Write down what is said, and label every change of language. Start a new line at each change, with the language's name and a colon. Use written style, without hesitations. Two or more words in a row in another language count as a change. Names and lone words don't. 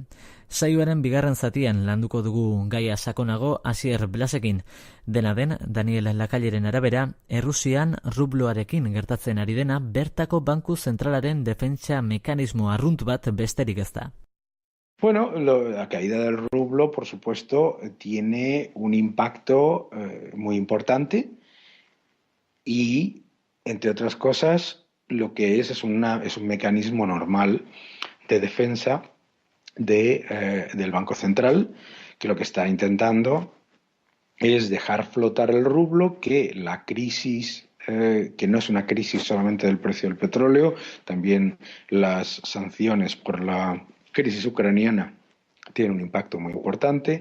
Basque: Saioaren bigarren zatian landuko dugu gaia sakonago Asier Blasekin. Dena den, Daniel Lakaileren arabera, Errusian rubloarekin gertatzen ari dena bertako Banku Zentralaren defentsa mekanismo arrunt bat besterik ez da.
Spanish: Bueno, la caída del rublo, por supuesto, tiene un impacto muy importante y, entre otras cosas, lo que es un mecanismo normal de defensa del Banco Central, que lo que está intentando es dejar flotar el rublo, que la crisis, que no es una crisis solamente del precio del petróleo, también las sanciones por la crisis ucraniana tiene un impacto muy importante.